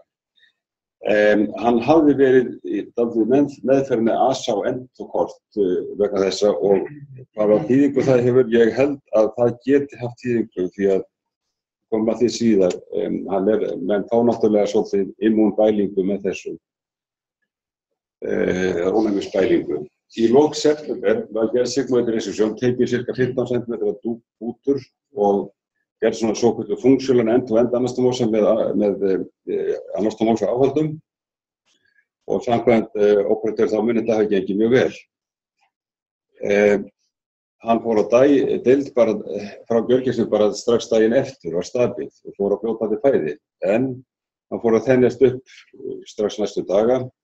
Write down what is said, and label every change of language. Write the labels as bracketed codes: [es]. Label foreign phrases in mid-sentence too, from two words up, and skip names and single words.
[is] Hann hafði verið í meðferðinni ASA og endokort vegna þessa og hvað var þýðingu það hefur, ég held að það geti haft þýðingu því að koma því síðar, menn fá náttúrulega svolítið immúnbælingu með þessu, ónæmisbælingu. Í lok september var gerð sigmoidresjúsjón, tekið ca. 15 cm bútur og gerð svona svokölluð funksjólan end-to-end anastomósa með anastomósa áhaldum og samkvæmt óperatör þá muni þetta hafi gengið mjög vel. Hann fór á deild bara frá gjörgæslu bara strax daginn eftir, var stabil og fór á fljótandi fæði, en hann fór að þenjast upp strax næstu daga.